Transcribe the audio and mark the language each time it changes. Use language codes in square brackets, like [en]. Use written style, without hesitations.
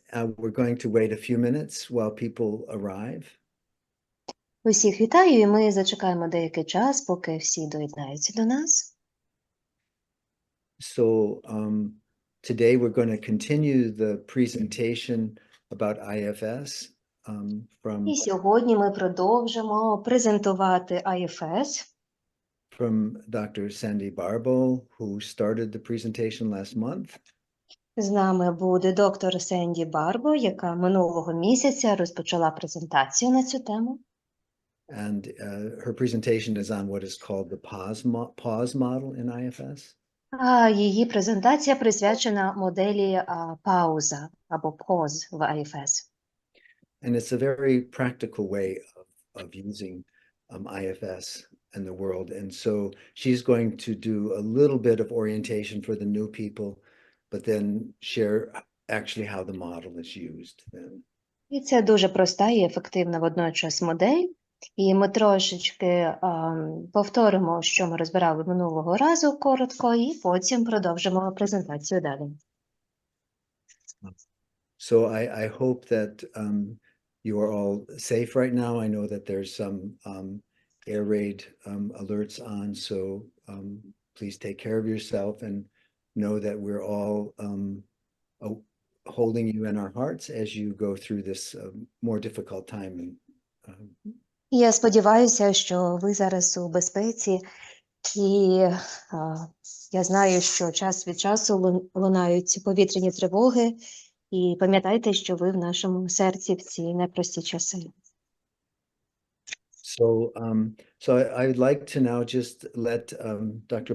[en] We're going to wait a few minutes while people arrive. [uk] Усіх вітаю, і ми зачекаємо деякий час, поки всі доєднаються до нас. [en] So, today we're going to continue the presentation about IFS [uk] І сьогодні ми продовжимо презентувати IFS. [en] From Dr. Sandy Barbo, who started the presentation last month. [uk] З нами буде доктор Сенді Барбо, яка минулого місяця розпочала презентацію на цю тему. [en] And her presentation is on what is called the P.A.U.S.E model in IFS. [uk] А її презентація присвячена моделі пауза або pause в IFS. [en] And it's a very practical way of using IFS in the world. And so she's going to do a little bit of orientation for the new people, but then share actually how the model is used then. [uk] І це дуже проста і ефективна водночас модель. І ми трошечки повторимо, що ми розбирали минулого разу коротко, і потім продовжимо презентацію далі. [en] So I hope that you are all safe right now. I know that there's some air raid alerts on, so please take care of yourself and know that we're all holding you in our hearts as you go through this more difficult time. [uk] Я сподіваюся, що ви зараз у безпеці, і я знаю, що час від часу лунають повітряні тривоги, і пам'ятайте, що ви в нашому серці в ці непрості часи. [en] So I would like to now just let Dr.